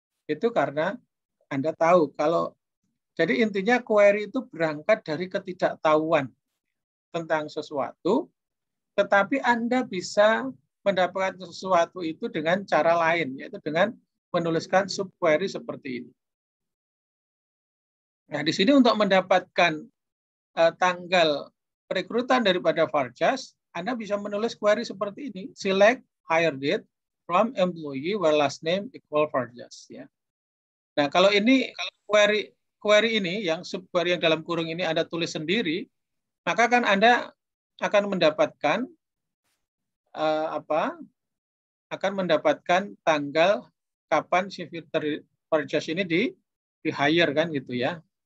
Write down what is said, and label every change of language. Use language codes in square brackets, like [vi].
[id] Itu karena Anda tahu kalau jadi intinya query itu berangkat dari ketidaktahuan tentang sesuatu, tetapi Anda bisa mendapatkan sesuatu itu dengan cara lain, yaitu dengan menuliskan subquery seperti ini. Nah, di sini untuk mendapatkan tanggal perekrutan daripada Purchase, Anda bisa menulis query seperti ini. [en] Select hire date from employee where last name equal Purchase. [id] Ya. Nah, kalau query ini, yang subquery yang dalam kurung ini Anda tulis sendiri, maka kan Anda akan mendapatkan akan mendapatkan tanggal kapan si Peter Purchase ini di-hire kan gitu ya.